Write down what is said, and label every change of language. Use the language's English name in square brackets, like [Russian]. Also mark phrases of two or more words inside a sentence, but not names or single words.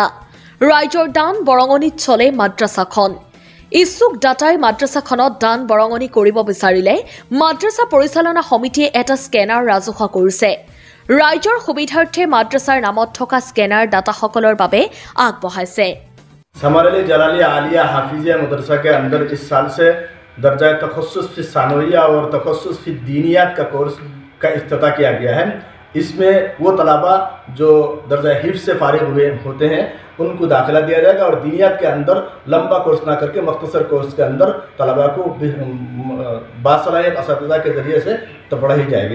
[Assamese] ৰাইজৰ দান বৰঙণিত চলে মাদ্ৰাছাখন। ইচ্ছুক দাতাই মাদ্ৰাছাখনত দান বৰঙণি কৰিব বিচাৰিলে মাদ্ৰাছা পৰিচালনা সমিতিয়ে এটা স্কেনাৰ ৰাজহুৱা কৰিছে। ৰাইজৰ সুবিধাৰ্থে মাদ্ৰাছাৰ নামত থকা স্কেনাৰ দাতাসকলৰ বাবে আগবঢ়াইছে। [Urdu] سامرالی جلالیہ عالیہ حافظیہ مدرسہ کے اندر اس سال سے درجہ تخصص فی ثانویہ اور تخصص فی دینیات کا کورس کا افتتاح کیا گیا ہے. اس میں وہ طلبہ جو درجہ حفظ سے فارغ ہوئے ہوتے ہیں ان کو داخلہ دیا جائے گا اور دینیات کے اندر لمبا کورس نہ کرکے مختصر کورس کے اندر طلبہ کو باصلاحیت اساتذہ کے ذریعے سے تو پڑھائی جائے گی.